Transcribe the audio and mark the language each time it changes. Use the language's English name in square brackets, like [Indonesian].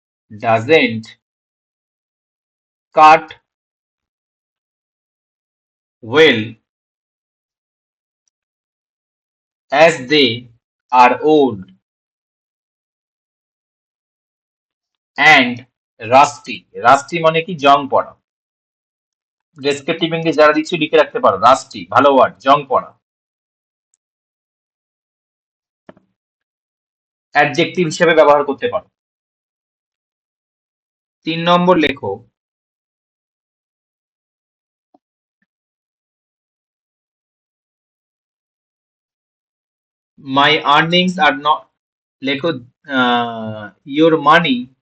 [English] doesn't cut well as they are old and rusty. [Bangla] Rusty মানে কি? জং পড়া। Descriptive English যারা দিচ্ছি লিখে রাখতে পারো, রাস্টি ভালো ওয়ার্ড, জং পড়া। অ্যাডজেক্টিভ হিসেবে ব্যবহার করতে পারো। 3 নম্বর লেখো, [English] my earnings are not, [Bangla] লেখো [English] your money